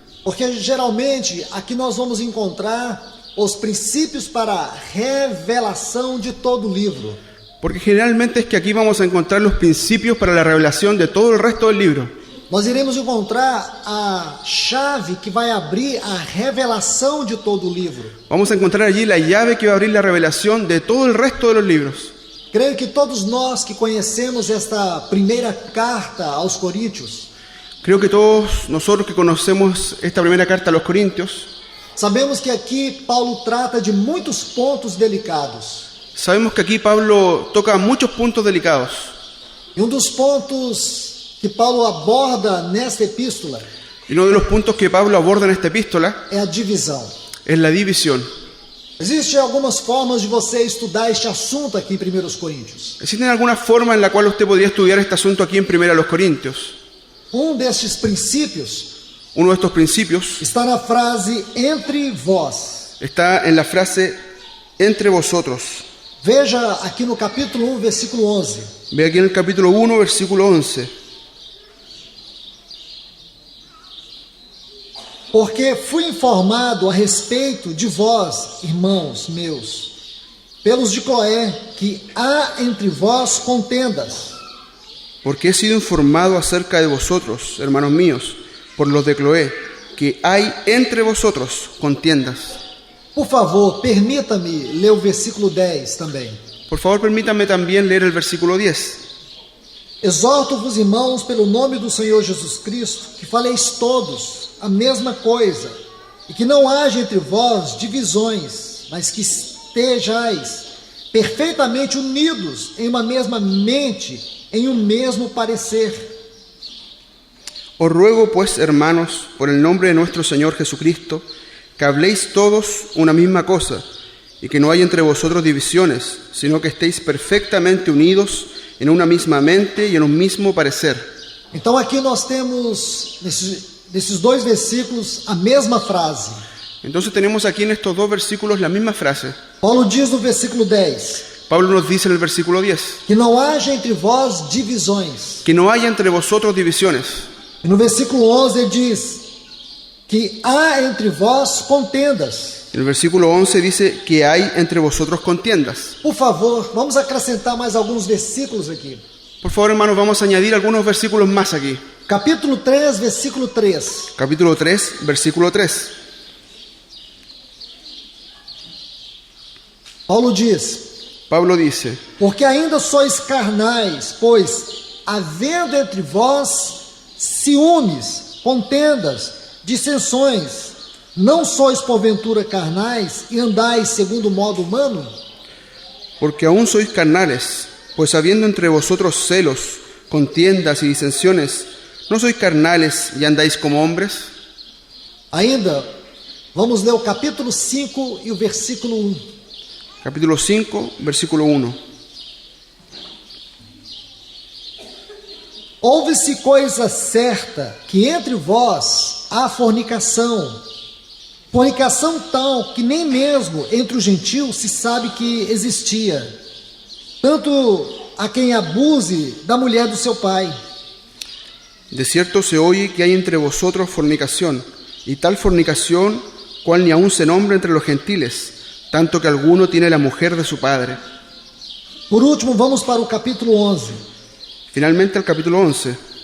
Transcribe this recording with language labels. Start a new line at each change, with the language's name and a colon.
Portuguese: Porque geralmente aqui nós vamos encontrar os princípios para a revelação de todo o livro.
Spanish: Porque generalmente es que aquí vamos a encontrar los principios para la revelación de todo el resto del libro.
Portuguese: Nós iremos encontrar a chave que vai abrir a revelação de todo o livro.
Spanish: Vamos a encontrar allí la llave que va a abrir la revelación de todo el resto de los libros.
Portuguese: Creio que todos nós que conhecemos esta primeira carta aos Coríntios,
Spanish: Creo que todos nosotros que conocemos esta primera carta a los Corintios,
Portuguese: sabemos que aqui Paulo trata de muitos pontos delicados.
Spanish: sabemos que aquí Pablo toca muchos puntos delicados.
Portuguese: E dos pontos que Paulo aborda nesta epístola
Spanish: Y uno de los puntos que Pablo aborda en esta epístola
Portuguese: é a divisão.
Spanish: es la división.
Portuguese: Existem algumas formas de você estudar este assunto aqui em 1 Coríntios.
Spanish: ¿Existe alguna forma en la cual usted podría estudiar este asunto aquí en 1 Corintios?
Portuguese: Destes princípios
Spanish: Uno de estos principios
Portuguese: está na frase entre vós.
Spanish: está en la frase entre vosotros.
Portuguese: Veja aqui no capítulo 1, versículo 11.
Spanish: Ve aquí en el capítulo 1, versículo 11.
Portuguese: Porque fui informado a respeito de vós, irmãos meus, pelos de Cloé, que há entre vós contendas.
Spanish: Porque he sido informado acerca de vosotros, hermanos míos, por los de Cloé, que hay entre vosotros contiendas.
Portuguese: Por favor, permita-me ler o versículo 10 também.
Spanish: Por favor, permítanme también leer el versículo 10.
Portuguese: Exorto-vos, irmãos, pelo nome do Senhor Jesus Cristo, que faleis todos a mesma coisa, e que não haja entre vós divisões, mas que estejais perfeitamente unidos em uma mesma mente, em um mesmo parecer.
Spanish: Os ruego, pues, hermanos, por el nombre de nuestro Señor Jesucristo, que habléis todos una misma cosa, y que no haya entre vosotros divisiones, sino que estéis perfectamente unidos en una misma mente y en un mismo parecer.
Portuguese: Então aqui nós temos, nesses dois versículos, a mesma frase.
Spanish: Entonces tenemos aquí en estos dos versículos la misma frase.
Portuguese: Paulo diz no versículo 10,
Spanish: Pablo nos dice en el versículo 10,
Portuguese: que não haja entre vós divisões.
Spanish: que no haya entre vosotros divisiones.
Portuguese: E no versículo 11 ele diz que há entre vós contendas.
Spanish: En el versículo 11 dice que hay entre vosotros contiendas.
Portuguese: Por favor, vamos acrescentar mais alguns versículos aqui.
Spanish: Por favor, hermanos, vamos a añadir algunos versículos más aquí.
Portuguese: Capítulo 3, versículo 3.
Spanish: Capítulo 3, versículo 3.
Portuguese: Paulo diz:
Spanish: Pablo dice,
Portuguese: porque ainda sois carnais, pois, havendo entre vós ciúmes, contendas, dissensões, não sois porventura carnais e andais segundo o modo humano?
Spanish: porque aún sois carnales, pues habiendo entre vosotros celos, contiendas y disensiones, ¿no sois carnales y andáis como hombres?
Portuguese: Ainda, vamos ler o capítulo 5 e o versículo 1.
Spanish: Capítulo 5, versículo 1.
Portuguese: Ouve-se coisa certa, que entre vós há fornicação. Fornicação tal que nem mesmo entre os gentios se sabe que existia. Tanto a quem abuse da mulher do seu pai.
Spanish: De cierto se oye que hay entre vosotros fornicación, y tal fornicación cual ni aún se nombra entre los gentiles, tanto que alguno tiene la mujer de su padre.
Portuguese: Por último, vamos para o capítulo 11.
Spanish: Finalmente, el capítulo 11,